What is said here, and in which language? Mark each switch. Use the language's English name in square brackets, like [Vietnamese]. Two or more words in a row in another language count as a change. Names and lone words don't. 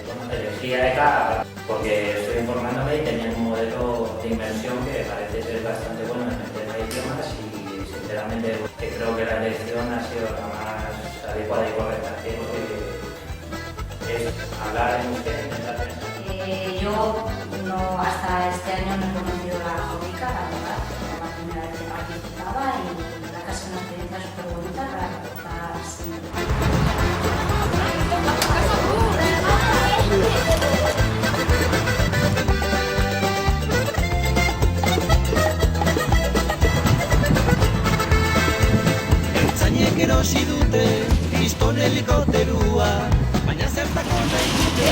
[Spanish] Bueno, elegí AECA porque estoy informándome y tenían un modelo de inversión que parece ser bastante bueno en el tema de idiomas y sinceramente creo que la elección ha sido la más adecuada y correcta. Es hablar en usted, intentar pensar. Yo no, hasta este año no he conocido la Jovica, la verdad, era la primera vez que participaba y la verdad que ha sido una experiencia súper bonita para recordar siempre. [Basque] Ertzainek erosi dute kriston helikopterua, baina zertako nahi dute.